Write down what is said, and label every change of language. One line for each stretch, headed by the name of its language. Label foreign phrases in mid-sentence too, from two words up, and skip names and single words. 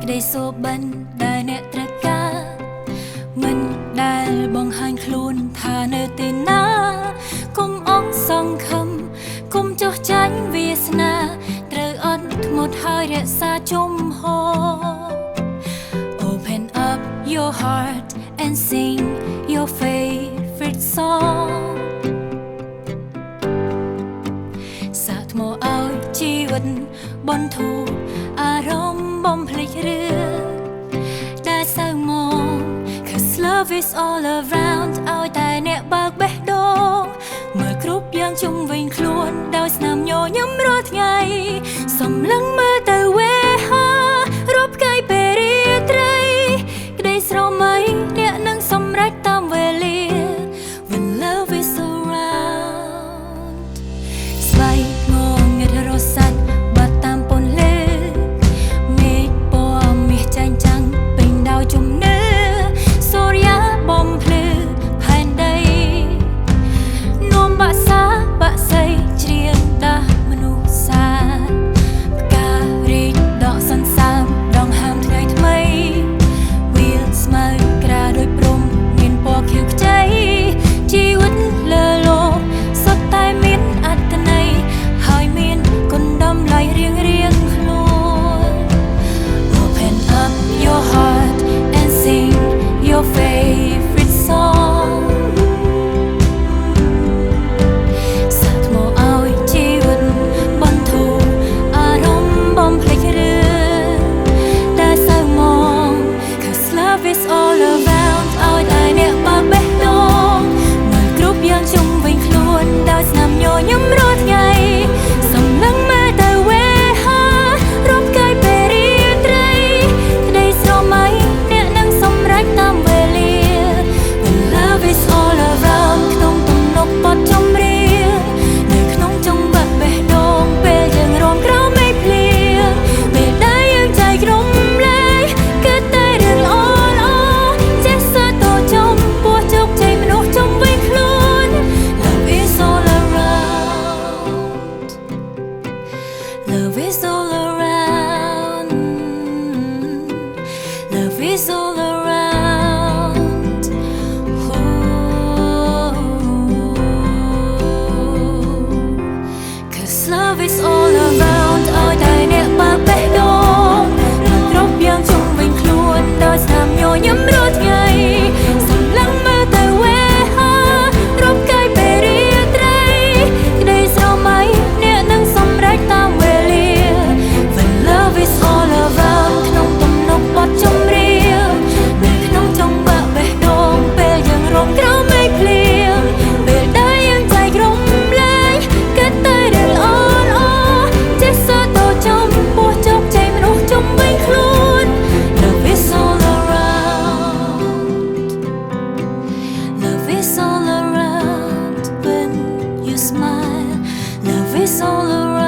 Khmer: សូបាញ់ដែលអ្នកត្រូវការមិនដែលបងហាញខ្លួនថានៅទីណាគុំអងសង្ឃឹមគុំចោះចាញ់វាសនាត្រូវអត់ធ្មត់ហើយរក្សាជំហរ
English: Open up your heart and sing your favorite song
Khmer: សាកថ្មឲ្យជីវិ តបន្ធូរអារម្មណ៍បំភ្លេចរឿងដែលសៅមក
English: Cause love is all around
Khmer: ឲ្យតែអ្នកបើកបេះដូងមើលគ្រប់យ៉ាងជុំវិញខ្លួនដោយស្នាមញញឹមរាល់ ថ្ងៃសម្លឹងមើលទៅវេហារົບផ្កាយពេលរាត្រីក្តីស្រមៃអ្នកនឹងសម្រេចតាមវេលា
English: When love is around
Khmer: ស្វ័យងងឹតរ សាច់បាត់តាមពន្លឺមេឃពណ៌មាសចាញ់ចាំងពេញដោយជំនឿសូ រ្យាបំភ្លឺផែនដីនោមបាក់សាបាក់សីច្រៀងដាស់មនុ ស្សសាផ្ការីកដកសន្សើមដងហើមថ្ងៃថ្មីវាលស្មៅក្រាលដោយព្រំមានពណ៌ខៀវខ្ចីជីវិតលើលោកសុទ្ធតែមានអត្ថន័យហើយមានគុណតម្លៃរៀងខ្លួន
English: Open up your heart and sing your favorite song
Khmer: សាកថ្មឲ្យជីវិតបន្ធូរអារម្មណ៍បំភ្លេចរឿងដែលសៅមក
English: Cause love is all around
Khmer: ឲ្យតែអ្នកបើកបេះ ដូងមើលគ្រប់យ៉ាងជុំវិញខ្លួនដោយស្នាមញញឹមរាល់ថ្ងៃសម្លឹងមើលទៅវេហារົບផ្កាយ ពេលរាត្រីក្តីស្រមៃអ្នកនឹងសម្រេចតាមវេលា
English: When love is all around
Khmer: ក្នុង ទំនុកបទចម្រៀងនៅក្នុងចង្វាក់បេះដូងពេលយើងរំក្រោមមេឃភ្លៀងពេលដែលយើងចែករំលែកគឺតែរឿងល្អចេះសាទរចំពោះជោគជ័យមនុស្សជុំវិញខ្លួន
English: Love is all around Love is all around Love is all around Cause love is all around
Khmer: ឲ្យតែអ្នកបើកបេះដូងមើលគ្រប់យ៉ាងជុំវិញខ្លួនដោយស្នាមញញឹមរា ល់ថ្ងៃសម្លឹងមើលទៅវេហារົບផ្កាយពេលរាត្រីក្តីស្រមៃអ្នកនឹងសម្រេចតាមវេលា
English: When love is all around
Khmer: ក្នុងទំនុកបទចម្រៀងនៅក្នុងចង្វាក់បេះដូងពេលយើងរំក្រោមមេឃភ្លៀងពេលដែលយើងចែករំលែកគឺតែរឿងល្អចេះសាទរចំពោះជោគជ័យមនុស្សជុំវិញខ្លួន
English: Love is all around Love is all around when you smile Love is all around